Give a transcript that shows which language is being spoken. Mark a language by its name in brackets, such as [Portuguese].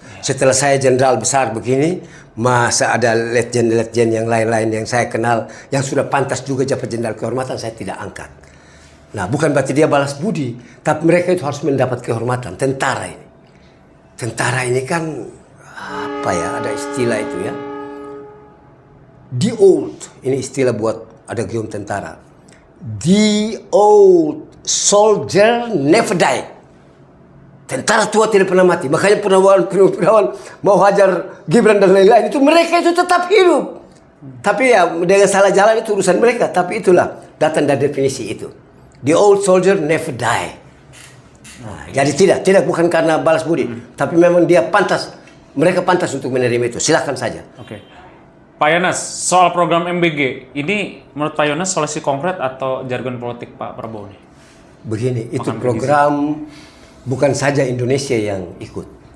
[Indonesian] Setelah saya jenderal besar begini, masa ada letjen yang lain-lain yang saya kenal yang sudah pantas juga dapat jenderal kehormatan, saya tidak angkat. Nah, bukan berarti dia balas budi, tapi mereka itu harus mendapat kehormatan. Tentara ini kan apa ya, ada istilah itu ya. [English] The old, [Indonesian] ini istilah buat ada gium tentara. [English] The old soldier never die. [Indonesian] Tentara tua tidak pernah mati. Makanya Purnawan mau hajar Gibran dan lain-lain itu, mereka itu tetap hidup. Tapi ya dengan salah jalan itu urusan mereka. Tapi itulah datang dari definisi itu. [English] The old soldier never die. [Indonesian] Nah, jadi tidak bukan karena balas budi, tapi memang dia pantas, mereka pantas untuk menerima itu. Silakan saja. Oke. Pak Yohanes, soal program MBG ini menurut Pak Yohanes solusi konkret atau jargon politik Pak Prabowo nih? Begini, itu program bukan saja Indonesia yang ikut.